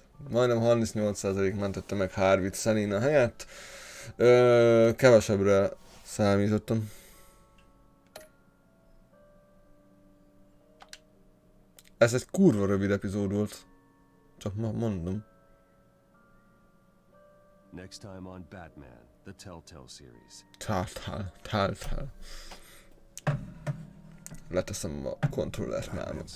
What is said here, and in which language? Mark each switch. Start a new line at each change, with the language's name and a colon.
Hungarian: Majdnem 38% mentette meg Harveyt Selina helyett. Kevesebbre számítottam. Ez egy kurva rövid epizód volt. Csak mondom.
English: Next time on Batman, the TELLTALE series. TELLTALE.
Hungarian: Leteszem a kontrollert már.